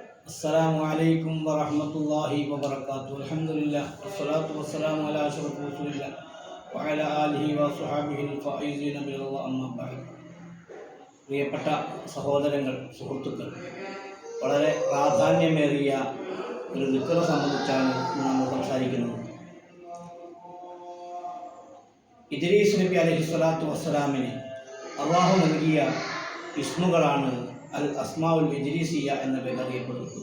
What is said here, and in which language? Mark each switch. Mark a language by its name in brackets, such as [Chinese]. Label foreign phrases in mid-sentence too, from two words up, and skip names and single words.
[Arabic] السلام عليكم ورحمة الله وبركاته. الحمد لله والصلاة والسلام على أشرف رسول الله وعلى آله وصحبه الفائزين بالله أما بعد. [Malayalam] പ്രിയപ്പെട്ട സഹോദരങ്ങൾ, സുഹൃത്തുക്കൾ, വളരെ പ്രാധാന്യമേറിയ ഒരു ദിക്റിനെ സംബന്ധിച്ചാണ് നമ്മൾ സംസാരിക്കുന്നത്. ഇദ്രീസ് നബി [Arabic] عليه الصلاة والسلام [Malayalam] അള്ളാഹു നൽകിയ ഇസ്മുകളാണ് [Arabic] الأسماء الإدريسية [Malayalam] എന്ന പേരിൽ അറിയപ്പെടുന്നത്.